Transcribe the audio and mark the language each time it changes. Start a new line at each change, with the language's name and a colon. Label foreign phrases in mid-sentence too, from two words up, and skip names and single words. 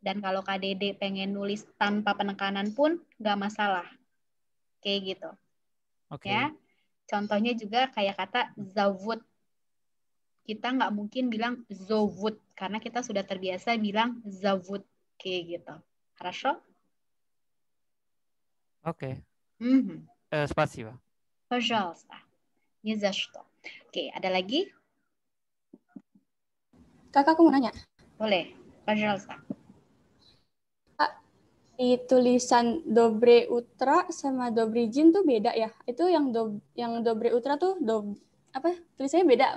Indonesian: Dan kalau KDD pengen nulis tanpa penekanan pun nggak masalah. Kayak gitu. Oke. Ya. Contohnya juga kayak kata zawut. Kita nggak mungkin bilang zovut karena kita sudah terbiasa bilang zavut. Kayak gitu.
Russian: Хорошо?
Indonesian: Oke. Мгм.
Russian: Spasiba. Пожалуйста. Не за что.
Indonesian: Oke, ada lagi? Kakak, aku mau nanya. Boleh. Пожалуйста. Di tulisan
Russian: Доброе утро
Indonesian: sama
Russian: Dobre Jin
Indonesian: tuh beda ya? Itu yang
Russian: Доброе утро
Indonesian: tuh tulisannya beda?